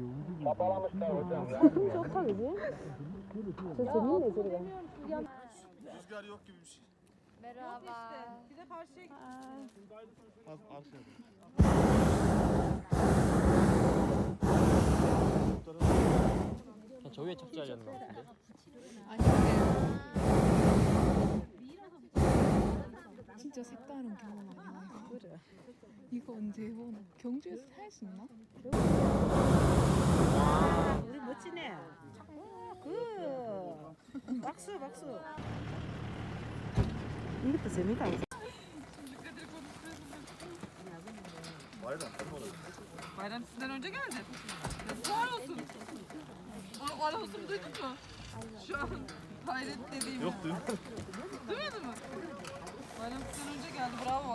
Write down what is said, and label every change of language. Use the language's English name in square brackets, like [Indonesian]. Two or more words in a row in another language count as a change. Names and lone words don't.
[Korean] 상품 좋다 그지? 저 재밌네 저리가. [Turkish] Rüzgar yok gibi bir şey. Merhaba. [Korean] 그냥 저 위에 착지하려는 거 같은데? 아니 근데 진짜 색다른 경험 아니야 이거? 그래. 이거 언제 해보나? 경주에서 살 수 있나? 우리 멋지네. 박수 박수. 이것도 재밌다. [Turkish] Bayram sizden önce geldi. Var olsun. Var olsun duydun mu? Şu an hayret dediğimi. Yok duymadım. Duymadın mı? Bayram sizden önce geldi.